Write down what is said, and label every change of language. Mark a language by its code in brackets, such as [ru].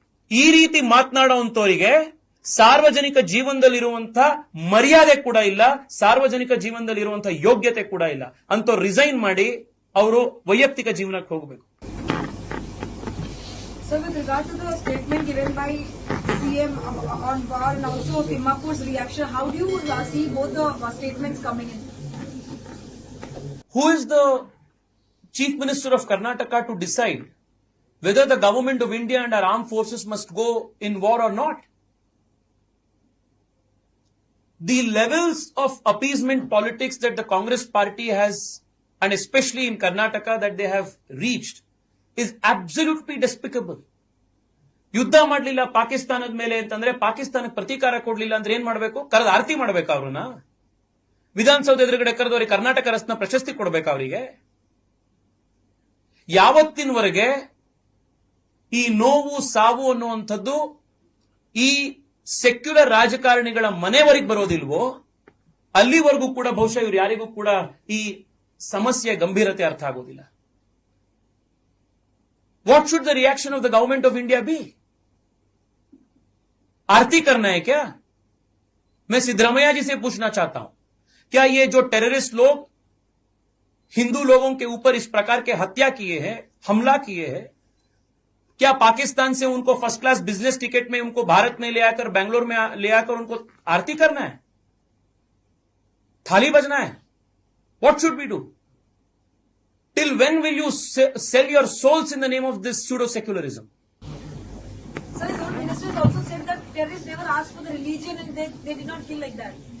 [kn] ಈ ರೀತಿ ಮಾತನಾಡುವಂತವರಿಗೆ ಸಾರ್ವಜನಿಕ ಜೀವನದಲ್ಲಿರುವಂತ ಮರ್ಯಾದೆ ಕೂಡ ಇಲ್ಲ, ಸಾರ್ವಜನಿಕ ಜೀವನದಲ್ಲಿರುವಂತಹ ಯೋಗ್ಯತೆ ಕೂಡ ಇಲ್ಲ. ಅಂತವ್ರು ರಿಸೈನ್ ಮಾಡಿ ಅವರು ವೈಯಕ್ತಿಕ ಜೀವನಕ್ಕೆ ಹೋಗಬೇಕು. [en] So with regard to the statement given by CM on war and also Timmapur's reaction, how do you see both the statements coming in? Who is the Chief Minister of Karnataka to decide whether the government of India and our armed forces must go in war or not? The levels of appeasement politics that the Congress party has, and especially in Karnataka that they have reached, is absolutely despicable. [kn] ಯುದ್ಧ ಮಾಡಲಿಲ್ಲ ಪಾಕಿಸ್ತಾನದ ಮೇಲೆ ಅಂತಂದ್ರೆ, ಪಾಕಿಸ್ತಾನಕ್ಕೆ ಪ್ರತೀಕಾರ ಕೊಡ್ಲಿಲ್ಲ ಅಂದ್ರೆ ಏನ್ ಮಾಡಬೇಕು? ಕರೆದು ಆರತಿ ಮಾಡಬೇಕು ಅವ್ರನ್ನ? ವಿಧಾನಸೌಧ ಎದುರುಗಡೆ ಕರೆದವರಿಗೆ ಕರ್ನಾಟಕ ರತ್ನ ಪ್ರಶಸ್ತಿ ಕೊಡಬೇಕು ಅವರಿಗೆ? ಯಾವತ್ತಿನವರೆಗೆ ಈ ನೋವು ಸಾವು ಅನ್ನುವಂಥದ್ದು ಈ ಸೆಕ್ಯುಲರ್ ರಾಜಕಾರಣಿಗಳ ಮನೆವರೆಗೆ ಬರೋದಿಲ್ವೋ ಅಲ್ಲಿವರೆಗೂ ಕೂಡ ಬಹುಶಃ ಇವ್ರು ಯಾರಿಗೂ ಕೂಡ ಈ ಸಮಸ್ಯೆಯ ಗಂಭೀರತೆ ಅರ್ಥ ಆಗೋದಿಲ್ಲ. [en] What should the reaction of the government of India be? [hi] आरती करना है क्या? मैं सिद्धरामैया जी से पूछना चाहता हूं, क्या ये जो टेररिस्ट लोग हिंदू लोगों के ऊपर इस प्रकार के हत्या किए हैं, हमला किए हैं, क्या पाकिस्तान से उनको फर्स्ट क्लास बिजनेस टिकट में उनको भारत में ले आकर, बेंगलोर में ले आकर उनको आरती करना है, थाली बजना है? [en] What should we do? Till when will you sell your souls in the name of this pseudo-secularism? Sir, his own ministers also said that terrorists never asked for the religion and they did not kill like that.